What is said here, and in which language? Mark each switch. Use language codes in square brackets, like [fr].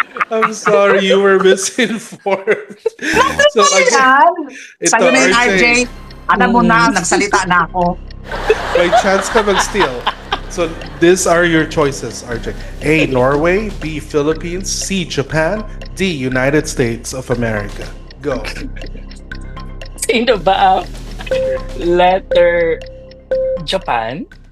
[en] I'm sorry, you were misinformed. So [tl] Yan! ito, Sa'yo na yung RJ. RJ. Alam mo na, nagsalita na ako. May chance ka mag-steal. [en] So these are your choices, RJ. A, Norway. B, Philippines. C, Japan. D, United States of America. Go. [tl] Sino ba? Letter Japan?